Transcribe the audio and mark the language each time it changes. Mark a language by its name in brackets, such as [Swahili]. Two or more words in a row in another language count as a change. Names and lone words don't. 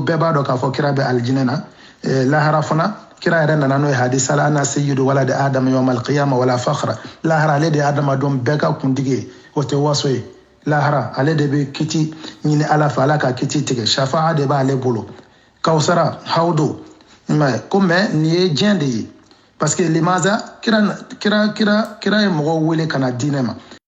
[Bambara] bɛɛ b'a dɔn k'a fɔ kira bɛ alijinɛ na lahara fana kira yɛrɛ nana n'o ye hadisa la [Arabic] أنا سيد ولد آدم يوم القيامة ولا فخر [Bambara] lahara ale de ye adamadenw bɛɛ ka kuntigi ye o tɛ waso ye lahara ale de bɛ kiti ɲini ala fɛ ala ka kiti tigɛ shafa'a de b'ale bolo kawusara hawdo ko mais nin ye diɲɛ de ye [French] parce que [Bambara] limaza kira ye mɔgɔw wele ka na diinɛ ma